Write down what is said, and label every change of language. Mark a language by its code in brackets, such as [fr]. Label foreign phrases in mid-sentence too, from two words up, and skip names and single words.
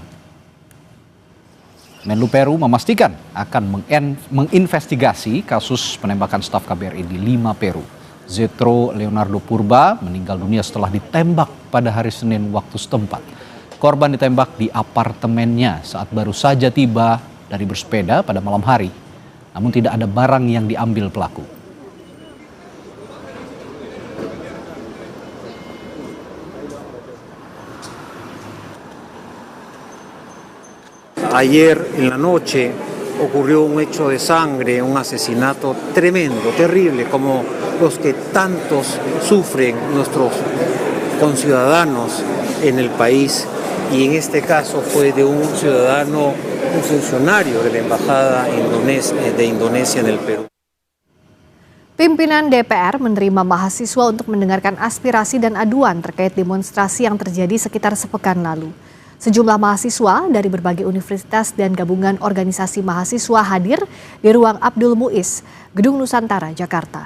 [id] Menlu Peru memastikan akan menginvestigasi kasus penembakan staf KBRI di Lima, Peru. Zetro Leonardo Purba meninggal dunia setelah ditembak pada hari Senin waktu setempat. Korban ditembak di apartemennya saat baru saja tiba dari bersepeda pada malam hari. Namun tidak ada barang yang diambil pelaku. [es] Ayer en la noche ocurrió un hecho de sangre, un asesinato tremendo, terrible, como los que tantos sufren nuestros conciudadanos en el país, y en este caso fue de un ciudadano, un funcionario de la Embajada de Indonesia en el Perú. [id] Pimpinan DPR menerima mahasiswa untuk mendengarkan aspirasi dan aduan terkait demonstrasi yang terjadi sekitar sepekan lalu. Sejumlah mahasiswa dari berbagai universitas dan gabungan organisasi mahasiswa hadir di ruang Abdul Muiz, Gedung Nusantara, Jakarta.